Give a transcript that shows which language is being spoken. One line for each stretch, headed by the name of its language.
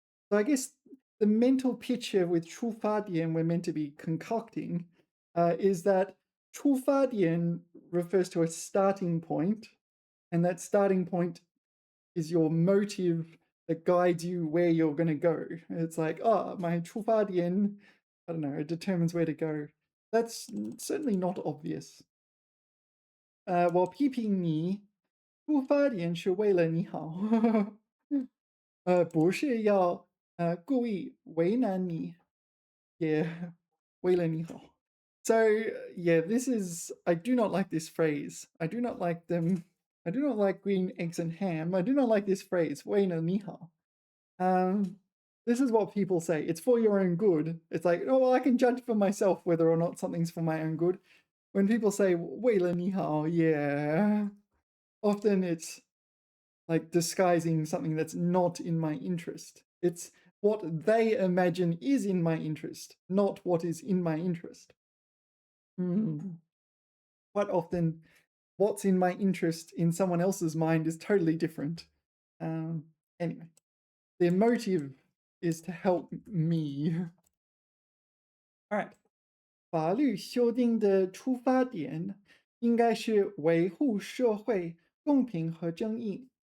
English: So I guess the mental picture with 出发点 we're meant to be concocting is that 出发点 refers to a starting point, and that starting point is your motive that guides you where you're going to go. It's like, oh, my 出发点, I don't know, it determines where to go. That's certainly not obvious.
Chinese: 我批评你，出发点是为了你好，不是要故意为难你，也为了你好。
English: So yeah, I do not like this phrase. I do not like them. I do not like green eggs and ham. I do not like this phrase,
Chinese: 为了你好.
English: This is what people say. It's for your own good. It's like, oh, well, I can judge for myself whether or not something's for my own good. When people say
Chinese: 为了你好,
English: yeah, often it's like disguising something that's not in my interest. It's what they imagine is in my interest, not what is in my interest. Quite often, what's in my interest in someone else's mind is totally different. Anyway, their motive is to help me. All right.
Chinese: 法律修订的出发点应该是维护社会公平和正义.